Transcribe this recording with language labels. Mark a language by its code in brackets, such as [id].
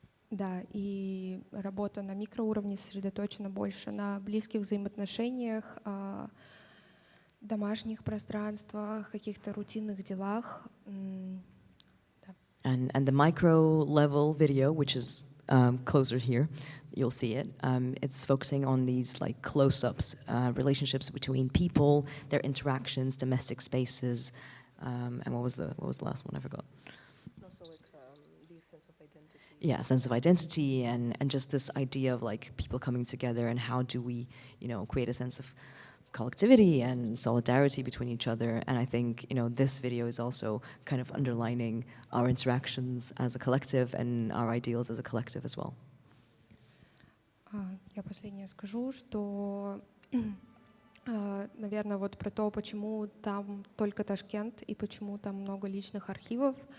[ru] Да, и работа на микроуровне сосредоточена больше на близких взаимоотношениях, домашних пространствах, каких-то рутинных делах. [en] And the micro level video, which is closer here, you'll see it. It's focusing on these like close-ups, relationships between people, their interactions, domestic spaces, and what was the last one? I forgot. Also like the sense of identity. Yeah, sense of identity and just this idea of like people coming together and how do we, create a sense of collectivity and solidarity between each other. And I think, this video is also kind of underlining our interactions as a collective and our ideals as a collective as well. [ru] Я последнее скажу, что, наверное, вот про то, почему там только Ташкент и почему там много личных архивов.